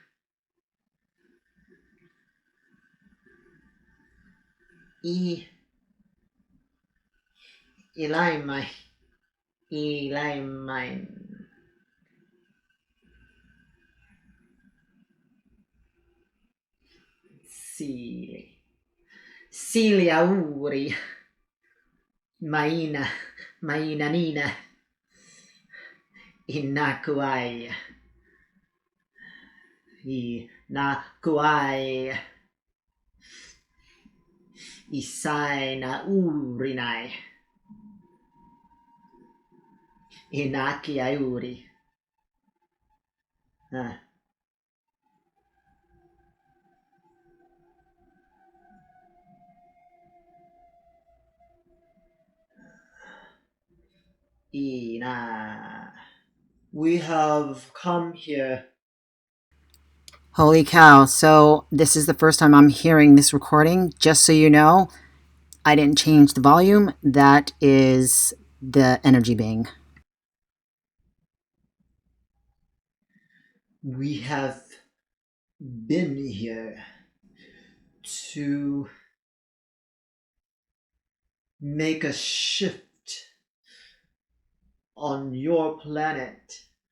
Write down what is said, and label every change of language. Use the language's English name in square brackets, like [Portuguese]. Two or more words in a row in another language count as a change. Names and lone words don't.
[English] I Ilaimai. Ilaimai. Sili. Silia Uri. Maina. Maina Nina. Inakuai. Inakuai. Isai na urinai. Inaki Ayuri. Ah. Ina. We have come here. Holy cow. So, this is the first time I'm hearing this recording. Just so you know, I didn't change the volume. That is the energy being. We have been here to make a shift on your planet.